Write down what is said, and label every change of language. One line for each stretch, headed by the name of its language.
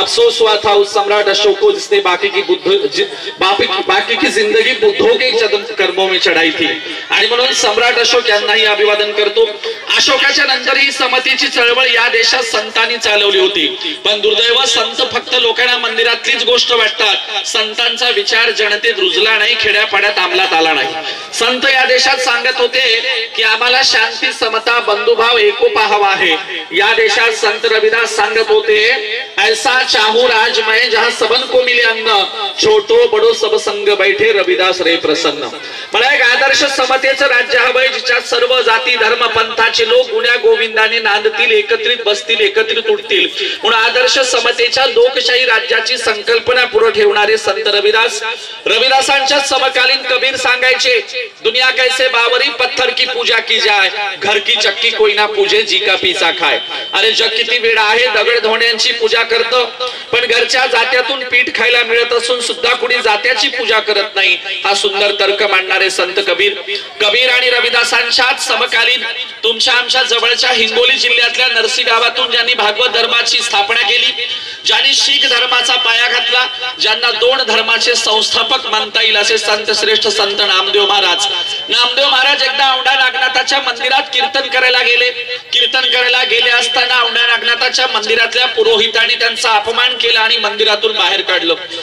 Hindi: अफसोस हुआ था उस सम्राट अशोक को जिसने बाकी की जिंदगी बुद्धों के कर्मों में चढ़ाई थी।
Marathi: आणि म्हणून सम्राट अशोक यांनाही अभिवादन करतो। अशोकाच्या नंतर ही समतेची चळवळ या देशात संतांनी चालवली होती, पण दुर्दैव संत फक्त लोकांना मंदिरातलीच गोष्ट वाटतात, संतांचा विचार जनतेत रुजला नाही, खेड्यापाड्यात अंमलात आला नाही। संत या देशात सांगत होते की आम्हाला शांती, समता, बंधुभाव, एकोपा हवा आहे। या देशात संत रविदास सांगत होते,
Hindi: ऐसा चाहूं राज मैं जहां सबन को मिले अन्न, छोटो बडो सब संग बैठे रविदास रे प्रसन्न।
Marathi: मला एक आदर्श समतेचं राज्य हवंय, जिच्यात सर्व जाती धर्म पंथाचे लोक गुण्या गोविंदाने नांदतील, एकत्रित बसतील, एकत्रित उठतील, म्हणून आदर्श समतेच्या लोकशाही राज्याची संकल्पना पुढे ठेवणारे संत रविदास, रविदासांच्या समकालीन कबीर सांगायचे,
Hindi: दुनिया कैसे बावरी पत्थर की पूजा की जाय, घर की चक्की कोई ना पूजे जी का पीचा खाय.
Marathi: अरे जग किती वेळ आहे, दगड धोंड्यांची पूजा करतं, पण घरच्या जात्यातून पीठ खायला मिळत असून सुद्धा कुणी जात्याची पूजा करत नाही. हा सुंदर तर्क मांडणारे संत कबीर आणि रविदासांच्याच समकालीन तुमच्या आमच्या जवळच्या हिंगोली जिल्ह्यातल्या नरसी गावातून ज्यांनी भागवत धर्माची स्थापना केली, ज्यांनी शीख धर्माचा पाया घातला, ज्यांना 2 धर्माचे संस्थापक मानता येईल असे संत श्रेष्ठ संत नामदेव महाराज एकदा औंढा नागनाथाच्या मंदिरात कीर्तन करायला गेले असताना औंढा नागनाथाच्या मंदिरातल्या पुरोहितांनी त्यांचा अपमान केला आणि मंदिरातून बाहेर काढलं.